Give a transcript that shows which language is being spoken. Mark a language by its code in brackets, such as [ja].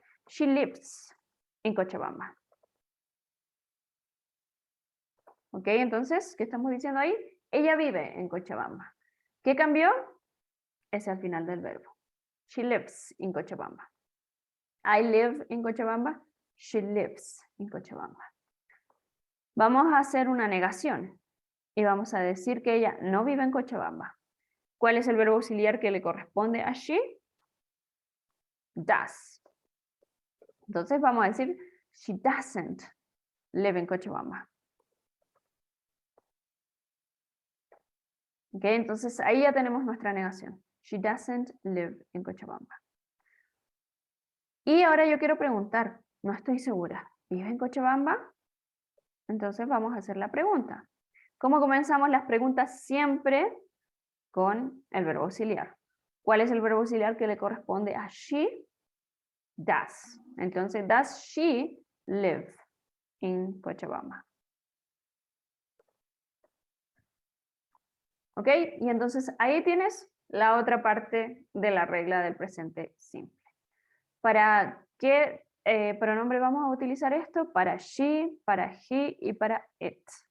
[en] She lives in Cochabamba. ¿Ok? [es] Entonces, ¿qué estamos diciendo ahí? Ella vive en Cochabamba. ¿Qué cambió? Es al final del verbo. [en] She lives in Cochabamba. I live in Cochabamba. She lives in Cochabamba. [es] Vamos a hacer una negación y vamos a decir que ella no vive en Cochabamba. ¿Cuál es el verbo auxiliar que le corresponde a she? Does. Entonces vamos a decir [en] she doesn't live in Cochabamba. [es] ¿Ok? Entonces ahí ya tenemos nuestra negación. [en] She doesn't live in Cochabamba. [es] Y ahora yo quiero preguntar, no estoy segura, ¿vive en Cochabamba? Entonces vamos a hacer la pregunta. ¿Cómo comenzamos las preguntas? Siempre con el verbo auxiliar. ¿Cuál es el verbo auxiliar que le corresponde a she? [en] Does. Entonces, does she live in Cochabamba? ¿Ok? [es] Y entonces ahí tienes la otra parte de la regla del presente simple. ¿Para qué pronombre vamos a utilizar esto? Para she, para he y para it.